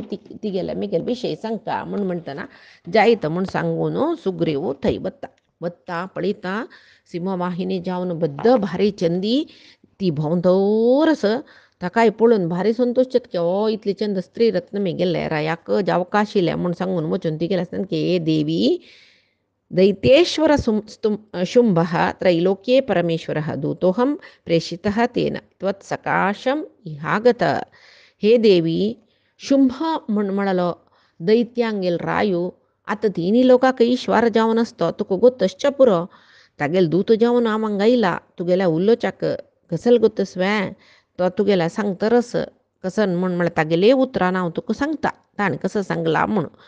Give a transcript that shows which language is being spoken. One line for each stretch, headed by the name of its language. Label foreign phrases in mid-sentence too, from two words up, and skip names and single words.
Konkani: तिगेल्या मेगेल विशय सांगता म्हूण म्हणटना जायत म्हूण सांगून सुग्रीव थंय वत्ता पळयता सिंहवाहिनी जावन बद्द भारी चंदी ती भोंवतोरस ताकाय पळोवन भारी संतोश चितके ओ इतली चंद स्त्री रत्न मेगेले रायाक जावका आशिल्ले म्हूण सांगून वचून तिगेले आसतना की
Sanskrit: हे देवी दैत्येश्वर शुंभः त्रैलोक्ये परमेश्वरः दूतोहम प्रेषितः तेन त्वत्सकाशम इहागत
Konkani: हे देवी शुंभ म्हणलो दैत्यांगेल रायू आता तिनी लोकांक ईश्वर जावन असतो तुका गोतश्च पुरो तागेल दूत जावन आमांग आयला तुगेल्या उल्लोच्याक कसल गोतस वे तो तुगेल्या सांगतरस कसन म्हण तागेले उतरान हांव तुका सांगता ताणें कसं सांगला म्हूण